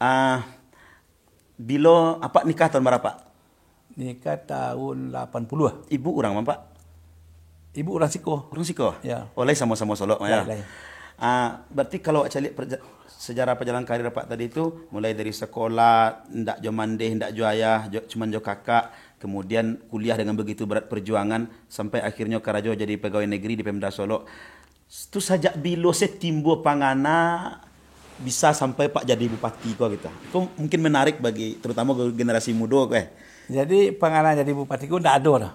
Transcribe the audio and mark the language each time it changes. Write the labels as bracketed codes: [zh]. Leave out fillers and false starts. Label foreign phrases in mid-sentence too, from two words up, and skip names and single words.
[id] Bila apa nikah tahun berapa? Nikah tahun 80. Ibu orang mana Pak? Ibu orang Siko. Orang Siko? Ya. Oleh sama-sama Solo ya. [min] Lai. [id] Berarti kalau cari sejarah perjalanan karir Pak tadi itu mulai dari sekolah, [min] ndak jo mandeh, ndak jo ayah, cuma jo kakak, [id] kemudian kuliah dengan begitu berat perjuangan sampai akhirnya Karajo jadi pegawai negeri di Pemda Solo. [min] Itu saja bilo setimbo pangana bisa sampai Pak jadi bupati kok gitu. [id] Itu mungkin menarik bagi terutama generasi muda kok. Jadi pengalaman jadi bupati ku ndak ada.